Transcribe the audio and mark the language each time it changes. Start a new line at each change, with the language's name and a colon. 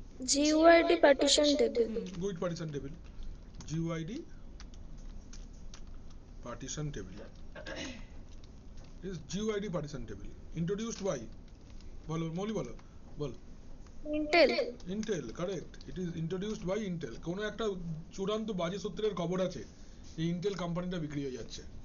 English: GUID partition table. Good partition table, GUID partition table is GUID partition table introduced by
Bangla: বলো মৌলি বলো বল।
English: Intel. Intel, correct, it is introduced by Intel.
Bangla: কোনো একটা চূড়ান্ত বাজে সূত্রের খবর আছে এই ইন্টেল কোম্পানিটা বিক্রি হয়ে যাচ্ছে।